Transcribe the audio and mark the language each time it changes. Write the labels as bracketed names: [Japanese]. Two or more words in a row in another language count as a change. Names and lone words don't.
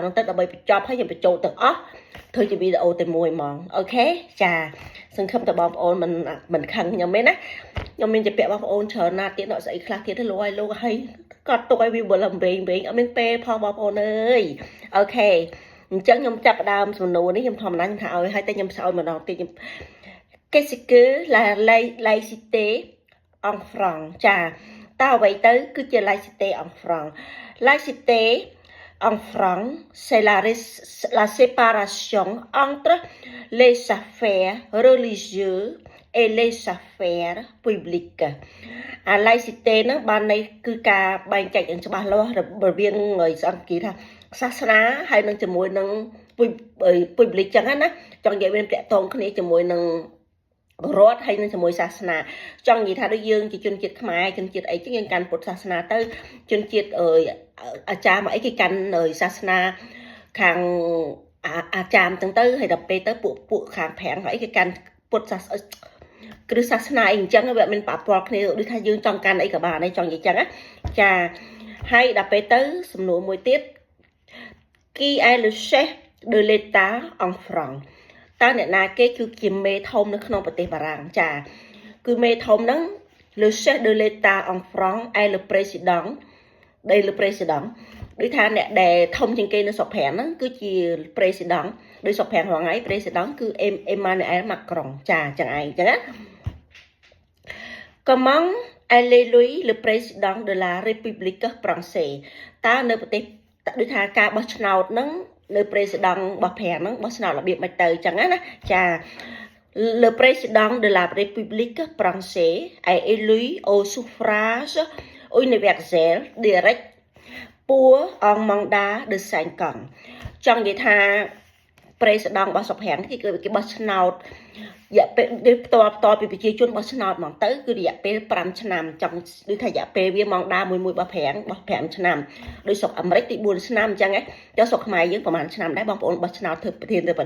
[Khmer] នោះទៅដើម្បីបញ្ចប់ហើយខ្ញុំបញ្ចូលទាំងអស់ធ្វើជាវីដេអូតែមួយហ្មងអូខេចាសង្ឃឹមតែបងប្អូនមិន ខឹងខ្ញុំទេណាខ្ញុំមានជពាក់បងប្អូនច្រើនណាស់ទៀតស្អីខ្លះទៀតទៅលោកឲ្យគាត់ទុកឲ្យវាវល់អំវិញអត់មានពេលផងបងប្អូនអើយអូខេអញ្ចឹងខ្ញុំចាប់ដើមសំណួរនេះខ្ញុំធម្មតាខ្ញុំថាឲ្យហើយតែខ្ញុំសើម្ដងទៀតខ្ញុំ [French] Qu'est-ce que la laïcité en France [Khmer] ចាតើអ្វីទៅគឺជា [French] laïcité en France laïcité en France c'est la séparation entre les affaires religieuses et les affaires publiques laïcité [Khmer] ហ្នឹងបានន័យគឺការបែងចែកយ៉ាងច្បាស់លាស់រវាងសង្គមថាសាសនាហើយនឹងជាមួយនឹង public ចឹងណាចង់និយាយមានតាក់ទងគ្នាជាមួយនឹងរដ្ឋហើយនឹងជាមួយសាសនាចង់និយាយថាដូចយើងជាជនជាតិខ្មែរជនជាតិអីចឹងយើងកាន់ពុទ្ធសាសនាទៅជនជាតិអាចារ្យមកអីគេកាន់សាសនាខាងអាចារ្យទាំងទៅហើយដល់ពេលទៅពួកខាងប្រាំងហើយគេកាន់ពុទ្ធសាសនាគ្រឹះសាសនាអីអញ្ចឹងវាមានប៉ះពាល់គ្នាដូចថាយើងចង់កាន់អីក៏បានដែរចង់និយាយចឹងណាចាហើយដល់ពេលទៅសំណួរមួយទៀត [French] Qui est le chef de l'État en France [Khmer] តើអ្នកណាគេគឺជាមេធំនៅក្នុងប្រទេសបារាំងចាគឺមេធំហ្នឹង [French] le chef de l'État en France est le président [Khmer] ដូចថាអ្នកដែលធំជាងគេនៅស្រុកប្រាំងហ្នឹងគឺជា président ដោយស្រុកប្រាំងហ្នឹងហើយ président គឺ Emmanuel Macron ចាចឹងឯងចឹងណា [French] Comment est élu le président de la République française [Khmer] តើនៅប្រទេសដូចថាការបោះឆ្នោតហ្នឹងនៅ président របស់ប្រាំងហ្នឹងបោះឆ្នោតរបៀបមិនទៅចឹងណាចា [French] Le président de la République française est élu au suffrage universel direct pour un mandat de 5 ans ច [Khmer] ង់និយាយថា président របស់ស្រុកប្រាំងគេបោះឆ្នោតរយៈពេលផ្ទាល់ពីប្រជាជនបោះឆ្នោតហ្មងទៅគឺរយៈពេល5ឆ្នាំចង់ដូចថារយៈពេលវាម៉ងដាមួយ របស់ប្រាំងបោះ5ឆ្នាំដោយស្រុកអាមេរិកទី4ឆ្នាំអញ្ចឹងចុះស្រុកខ្មែរយើងប្រហែលឆ្នាំដែរបងប្អូនបោះឆ្នោតធ្វើប្រធានាធិបតី